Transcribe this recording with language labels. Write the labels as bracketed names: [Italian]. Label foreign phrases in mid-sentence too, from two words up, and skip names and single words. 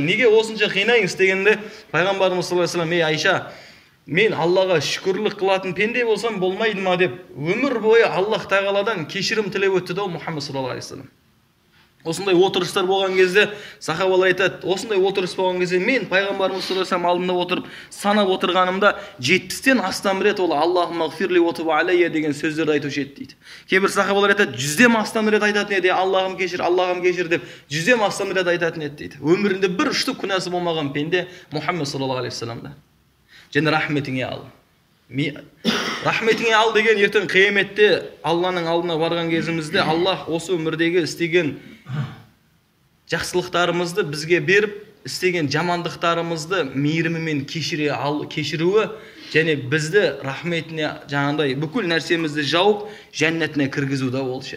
[Kazakh] Неге осынша қинайсыз дегенде Пайғамбарымыз [Arabic] صلى الله عليه وسلم, [Kazakh] ей Айша, мен Аллаға шүкірлік қылатын пенде болсам болмайды ма деп өмір бойы Аллах тағаладан кешірім тілеп өтті да Мұхаммед [Arabic] صلى الله عليه وسلم. [Kazakh] Осындай отырыстар болған кезде сахабалар айтады, осындай отырыс болған кезде мен пайғамбарымыз [Arabic] صلى الله عليه وسلم [Kazakh] алдында отырып санап отырғанымда 70-тен астам рет ол [Arabic] اللهم اغفر لي وتب علي [Kazakh] деген сөздерді айтушы еді дейді. Кейбір сахабалар айтады, 100-ден астам рет айтатын еді, Аллахым кешір деп 100-ден астам рет айтатын еді дейді. Өмірінде бір үштік күнәсі болмаған пенде Мұхаммед [Arabic] صلى الله عليه [Kazakh] вассаламда. Және рахметіңе ал. Рахметіңе ал деген ертең қияметте Алланың алдына барған кезімізде Аллах осы өмірдегі істеген жақсылықтарымызды бізге беріп, істеген жамандықтарымызды мейірімімен кешіруі және бізді рахметіне жаңағыдай бүкіл нәрсемізді жауып жәннатына кіргізуді болшы.